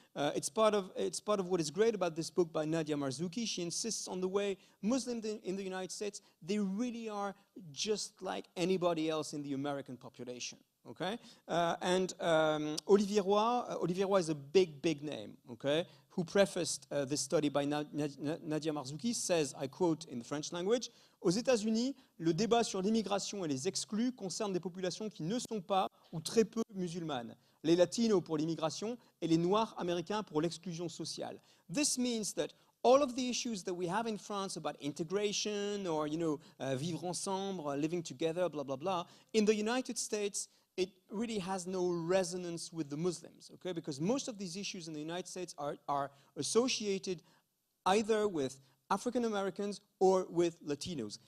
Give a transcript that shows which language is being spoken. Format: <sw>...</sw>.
<en>It's part of what is great about this book by Nadia Marzouki. She insists on the way Muslims in the United States, they really are just like anybody else in the American population, okay? Olivier Roy is a big name, okay? Who prefaced this study by Nadia Marzouki, says, I quote in the French language,</en> <fr>aux États-Unis, le débat sur l'immigration et les exclus concerne des populations qui ne sont pas ou très peu musulmanes. Les latinos pour l'immigration et les noirs américains pour l'exclusion sociale.</fr> <en>This means that all of the issues that we have in France about integration or, you know,</en> <fr>vivre ensemble,</fr> <en>living together, blah, blah, blah, in the United States, it really has no resonance with the Muslims, okay? Because most of these issues in the United States are associated either with African Americans or with Latinos.</en>